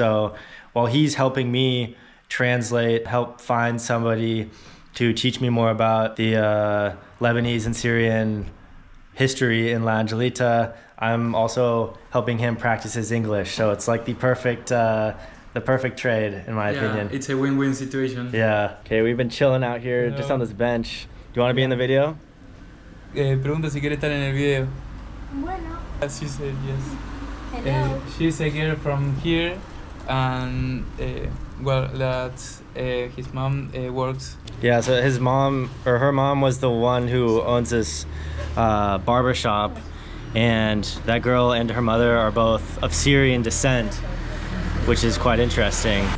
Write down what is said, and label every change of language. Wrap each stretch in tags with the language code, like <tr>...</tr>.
<en>So while he's helping me translate, help find somebody to teach me more about the Lebanese and Syrian history in La Angelita, I'm also helping him practice his English. So it's like the perfect trade, in my opinion. It's a win-win situation. Yeah. Okay, we've been chilling out here just on this bench. Do you want to be in the video?</en> <es>Pregunta si quiere estar en el video. Bueno.</es> <en>She said yes. Hello. She's a girl from here, and well, that's his mom works. Yeah, so his mom, or her mom, was the one who owns this barber shop, and that girl and her mother are both of Syrian descent, which is quite interesting.</en>